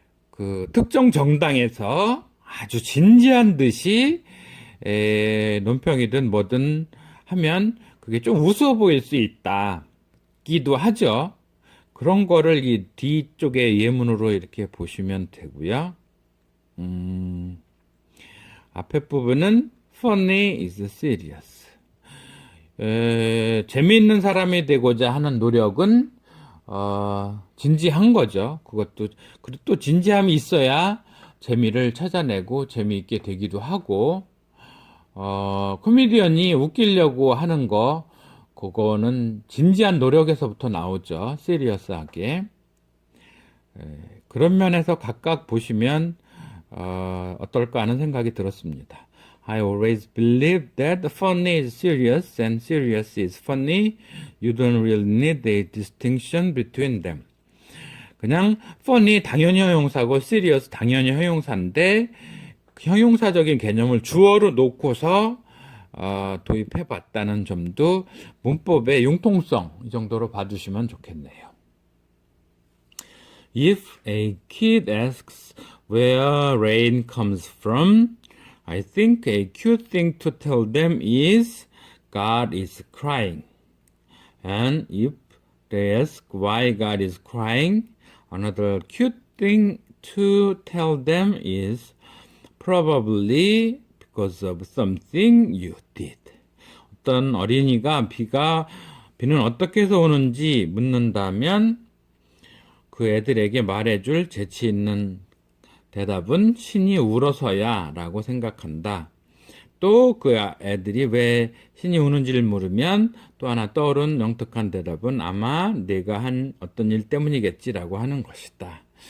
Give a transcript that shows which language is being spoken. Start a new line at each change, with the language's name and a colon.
Korean: 그 특정 정당에서 아주 진지한 듯이 논평이든 뭐든 하면 그게 좀 우스워 보일 수 있다기도 하죠. 그런 거를 이 뒤쪽의 예문으로 이렇게 보시면 되고요. 앞에 부분은
English: funny is serious.
Korean: 재미있는 사람이 되고자 하는 노력은 진지한 거죠. 그것도, 그리고 또 진지함이 있어야 재미를 찾아내고 재미있게 되기도 하고, 코미디언이 웃기려고 하는 거, 그거는 진지한 노력에서부터 나오죠. 시리어스하게. 그런 면에서 각각 보시면 어떨까 하는 생각이 들었습니다.
English: I always believe that funny is serious and serious is funny. You don't really need a distinction between them.
Korean: 그냥 funny 당연히 형용사고 serious 당연히 형용사인데 형용사적인 개념을 주어로 놓고서 도입해 봤다는 점도 문법의 융통성 이 정도로 봐주시면 좋겠네요.
English: If a kid asks where rain comes from, I think a cute thing to tell them is God is crying. And if they ask why God is crying, another cute thing to tell them is probably because of something you did.
Korean: 어떤 어린이가 비는 어떻게 해서 오는지 묻는다면 그 애들에게 말해줄 재치 있는 대답은 신이 울어서야 라고 생각한다. 또 그 애들이 왜 신이 우는지를 물으면 또 하나 떠오른 영특한 대답은 아마 내가 한 어떤 일 때문이겠지라고 하는 것이다.